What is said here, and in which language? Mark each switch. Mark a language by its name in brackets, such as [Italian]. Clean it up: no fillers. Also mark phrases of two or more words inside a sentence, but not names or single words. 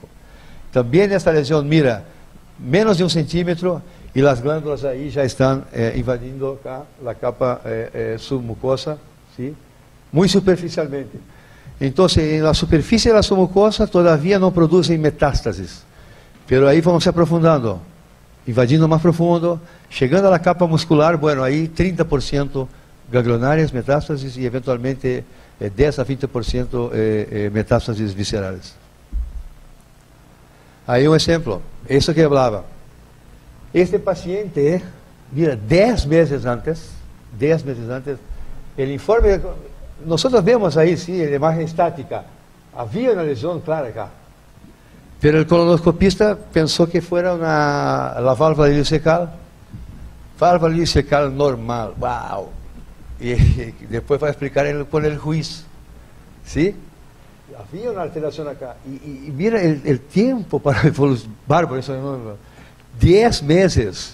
[Spanish] También esta lesión, mira, menos de 1 centímetro y las glándulas ahí ya están invadiendo acá la capa submucosa, ¿sí? Muy superficialmente. Entonces, en la superficie de la submucosa todavía no producen metástasis. Pero ahí vamos [Portuguese] se aprofundando, invadindo [Spanish] más profundo, llegando a la capa muscular, bueno, ahí 30% ganglionares, metástasis y eventualmente 10 a 20% metástasis viscerales. [Portuguese] Aí um exemplo, isso que eu falava. [Spanish] Este paciente, mira, 10 meses antes, el informe, [Portuguese] nós vemos aí, sim, a imagem estática, havia uma lesão clara acá. Pero o colonoscopista pensou que fosse a válvula ileocecal normal, uau! E depois vai explicar com o juiz, ¿sí? Havia uma alteração acá. E mira o tempo para evoluir, bárbaro, isso não, 10 meses.